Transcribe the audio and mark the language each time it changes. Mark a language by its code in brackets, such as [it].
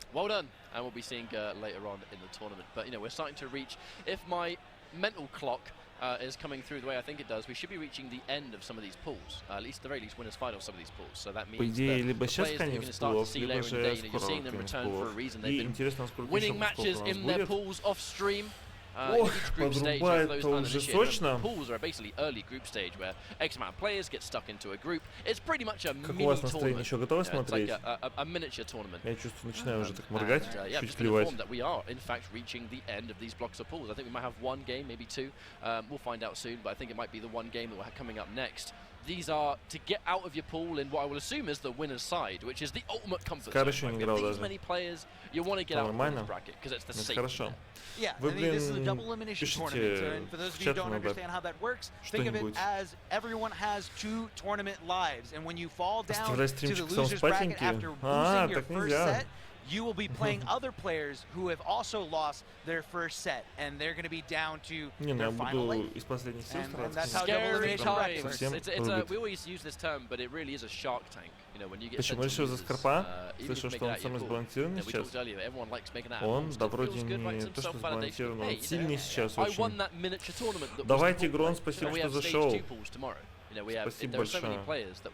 [en] Well done, and we'll be seeing later on in the tournament. But you know, we're starting to reach. If my mental clock is coming through the way I think it does, we should be reaching the end of some of these pools. At least the very least, winners final some of these pools. So that means the players that you're going to start to see later in the day, you're seeing them return for a reason. They've been winning matches in their pools off stream. [ru] Ох, подрубает-то уже сочно. [en] Pools are basically early group stage where X amount of players get stuck into a group. It's pretty much a mini tournament. [ru] Еще готовы смотреть? [en] It's like a miniature tournament. [ru] Я чувствую, начинаю уже так моргать, чуть плевать. [en] That we are in fact reaching the end of these blocks of pools. I think we might have one game, maybe two. We'll find out soon, but I think it might be the one game that we're coming up next. These are to get out of your pool in what I will assume is the winner's side, which is the ultimate comfort zone. With these many players, you want to get out of the bracket because it's the safety. Yeah, I mean, this is a double elimination tournament, and for those of you who don't understand how that works, think of it as everyone has 2 tournament lives, and when you fall down to the loser's bracket after losing your first set, you will be playing other players who have also lost their first set, and they're going to be down to their final leg. And that's how double elimination bracket works. We always use this term, but it really is a shark tank. You know, when you get [ru] Почему решил за Скорпа? Слышал, что он самый сбалансированный сейчас. Он, да, вроде не то, что сбалансированный, он сильный сейчас очень. Давайте, Грон, спасибо, что зашел. Спасибо большое.